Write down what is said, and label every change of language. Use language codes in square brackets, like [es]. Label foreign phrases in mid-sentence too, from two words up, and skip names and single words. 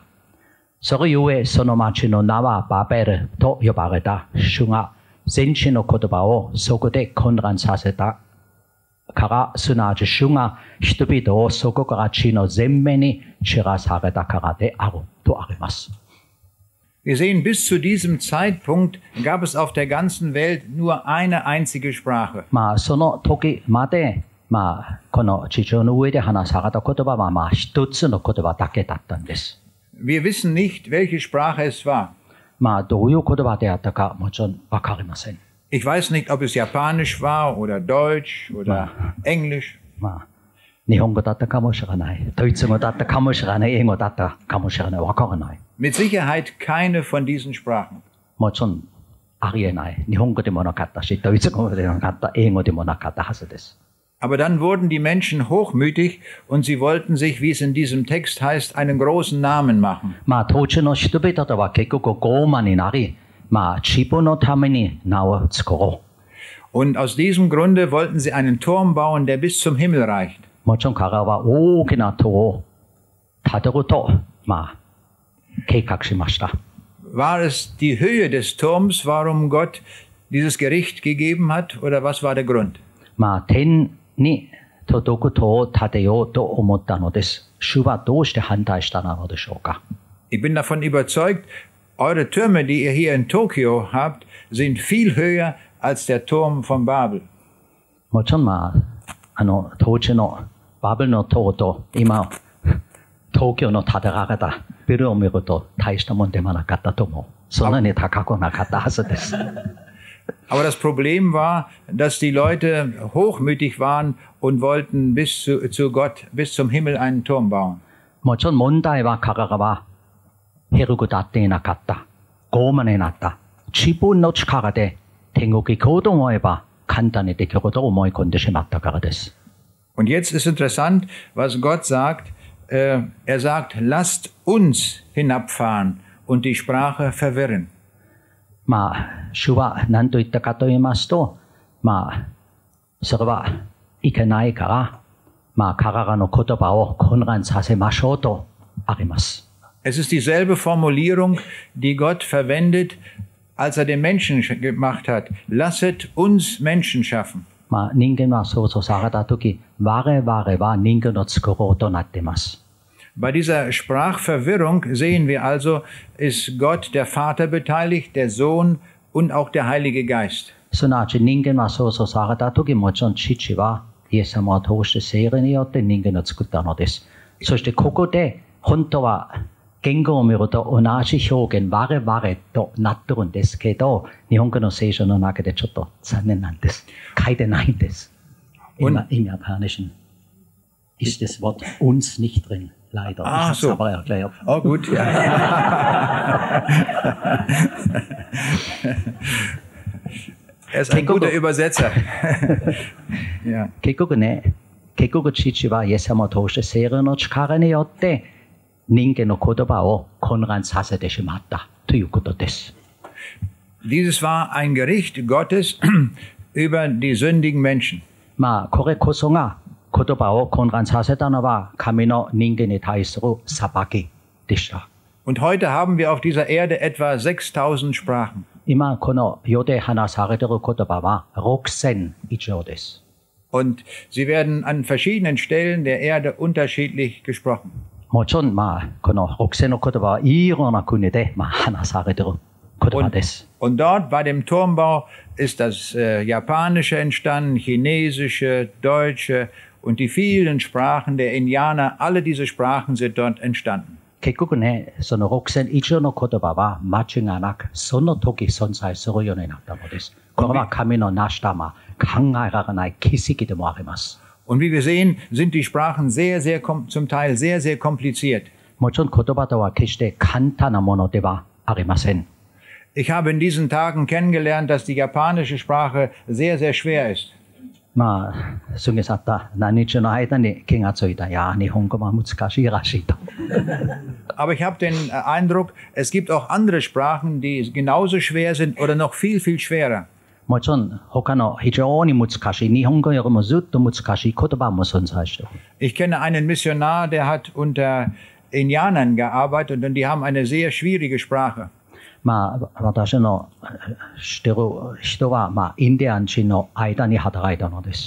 [ja] それゆえその町の名はバベルと呼ばれた。主が全地の言葉をそこで混乱させたから、すなわち主が人々をそこから地の全面に散らされたからであるとあります。 [de] Wir sehen, bis zu diesem Zeitpunkt gab es auf der ganzen Welt nur eine einzige Sprache. [ja] その時まで、この地上の上で話された言葉は一つの言葉だけだったんです。 [de] Wir wissen nicht, welche Sprache es war. [ja] どういう言葉であったかもちろんわかりません。 [de] Ich weiß nicht, ob es Japanisch war oder Deutsch oder Englisch. [ja] 日本語だったかもしれない。ドイツ語だったかもしれない。英語だったかもしれない。わからない。 [de] Mit Sicherheit keine von diesen Sprachen. [ja] もちろんありえない。日本語でもなかったし、ドイツ語でもなかった、英語でもなかったはずです。 [de] Aber dann wurden die Menschen hochmütig und sie wollten sich, wie es in diesem Text heißt, einen großen Namen machen. [ja] 当時の人々とは結局傲慢になり、自分のために名を作ろ [de] う。Und aus diesem Grunde wollten sie einen Turm bauen, der bis zum Himmel reicht. [ja] もちろん彼らは大きな塔を建てると、計画しました。 [de] War es die Höhe des Turms, warum Gott dieses Gericht gegeben hat, oder was war der Grund? [ja] 天に届く塔を建てようと思ったのです。主はどうして反対したのでしょうか。 [de] Ich bin davon überzeugt, eure Türme, die ihr hier in Tokio habt, sind viel höher als der Turm von Babel. [ja] もちろん当時のバベルの塔と今東京の建てられたビルを見ると大したもんでもなかったと思う。そんなに高くなかったはずです。 [de] Aber das Problem war, dass die Leute hochmütig waren und wollten bis zu Gott, bis zum Himmel einen Turm bauen. [ja] もちろん問題は彼らは広く立っていなかった。傲慢になった。自分の力で天国行こうと思えば簡単にできると思い込んでしまったからです。 [de] Und jetzt ist interessant, was Gott sagt. Er sagt, lasst uns hinabfahren und die Sprache verwirren. [ja] 主は何と言ったかと言いますと、それはいけないから、彼らの言葉を混乱させましょうとあります。 [de] Es ist dieselbe Formulierung, die Gott verwendet, als den Menschen gemacht hat. Lasset uns Menschen schaffen. [ja] 人間は創造されたとき、我々は人間を作ろうとなっています。 [de] Bei dieser Sprachverwirrung sehen wir also, ist Gott der Vater beteiligt, der Sohn und auch der Heilige Geist. [ja] すなわち人間は創造されたとき、もちろん父はイエス様を通して聖霊によって人間を作ったのです。そしてここで本当は言語を見ると同じ表現、我々となってるんですけど、日本語の聖書の中でちょっと残念なんです。書いてないんです。 [de] Im Japanischen ist das Wort uns nicht drin, leider. Ich habe es aber erklärt. Oh gut, ja. Er ist ein guter Übersetzer. Ja. [ja] 結局父はイエス様を通して聖霊の力によって人間の言葉を混乱させてしまったということです。 [de] Dieses war ein Gericht Gottes über die sündigen Menschen. [ja] これこそが言葉を混乱させたのは神の人間に対する裁きでした。 [de] Und heute haben wir auf dieser Erde etwa 6000 Sprachen. [ja] 今この世で話されている言葉は6000以上です。 [de] Und sie werden an verschiedenen Stellen der Erde unterschiedlich gesprochen. [ja] もちろんこの6000の言葉はいろんな国で話されている言葉です。 [de] Und dort bei dem Turmbau ist das Japanische entstanden, Chinesische, Deutsche und die vielen Sprachen der Indianer, alle diese Sprachen sind dort entstanden. [ja] 結局ね、その6000以上の言葉は間違いなくその時存在するようになったのです。これは神の成した考えられない奇跡でもあります。 [de] Und wie wir sehen, sind die Sprachen zum Teil sehr, sehr kompliziert. [ja] もちろん言葉とは決して簡単なものではありません。 [de] Ich habe in diesen Tagen kennengelernt, dass die japanische Sprache sehr, sehr schwer ist. [ja] まあ、過ぎ去った何日の間に気がついた。いや、日本語は難しいらしいと。 [de] Aber ich habe den Eindruck, es gibt auch andere Sprachen, die genauso schwer sind oder noch viel, viel schwerer. [ja] もちろん他の非常に難しい、日本語よりもずっと難しい言葉も存在している。 [de] Ich kenne einen Missionar, der hat unter Indianern gearbeitet und die haben eine sehr schwierige Sprache. [ja] まあ、私の知っている人は、まあ、インディアン人の間に働いたのです。